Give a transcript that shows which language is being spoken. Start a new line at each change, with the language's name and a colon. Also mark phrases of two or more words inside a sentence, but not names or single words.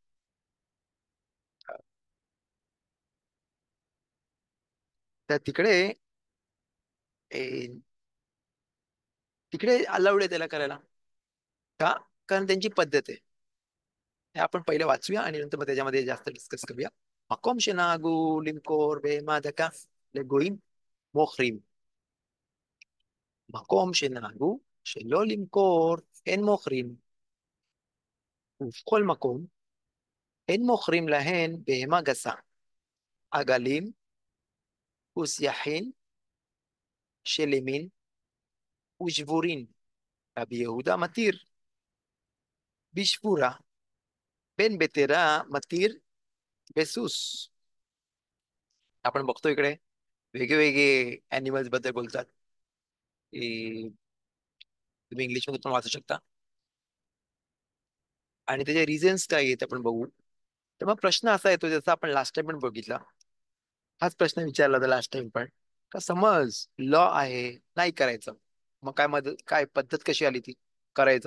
Marathi: तर तिकडे ए, तिकडे अलाउड आहे त्याला करायला. का? कारण त्यांची पद्धत आहे. हे आपण पहिले वाचूया आणि नंतर मग त्याच्यामध्ये जास्त डिस्कस करूया.
Hebrew: מקום שנהגו למכור בהמה דקה לגויים מוכרים. מקום שנהגו שלא למכור אין מוכרים, ובכל מקום אין מוכרים להן בהמה גסה, עגלים וסייחין שלמין ושבורין. רבי יהודה מתיר בשבורה, בן בטרה מתיר בסוס.
Marathi: आपण बघतो इकडे वेगवेगळे अॅनिमल्स बद्दल बोलतात, की तुम्ही इंग्लिश मध्ये पण वाचू शकता, आणि त्याचे रिझन्स काय आहेत आपण बघू. तर मग प्रश्न असा येतो, जसं आपण
English: last time
Marathi: पण बघितला, हाच प्रश्न विचारला होता
English: last time
Marathi: पण, का समज लॉ आहे नाही करायचं, मग काय मदत, काय पद्धत कशी आली ती करायचं.